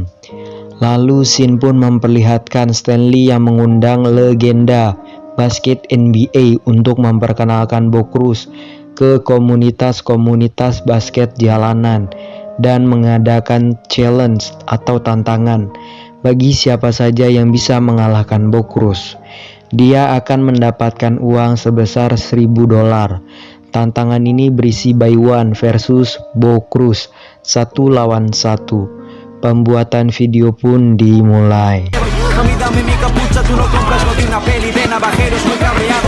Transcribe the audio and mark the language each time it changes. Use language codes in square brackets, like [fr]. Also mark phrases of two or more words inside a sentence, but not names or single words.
[id] Lalu scene pun memperlihatkan Stanley yang mengundang legenda basket NBA untuk memperkenalkan Bokrus ke komunitas-komunitas basket jalanan dan mengadakan challenge atau tantangan bagi siapa saja yang bisa mengalahkan Bokrus. Dia akan mendapatkan uang sebesar $1.000. Tantangan ini berisi [en] buy one versus [id] Bokrus 1 lawan 1. Pembuatan video pun dimulai. [es] Mami, dame mi capucha, tú no compras lo de una peli de navajeros muy cabreados.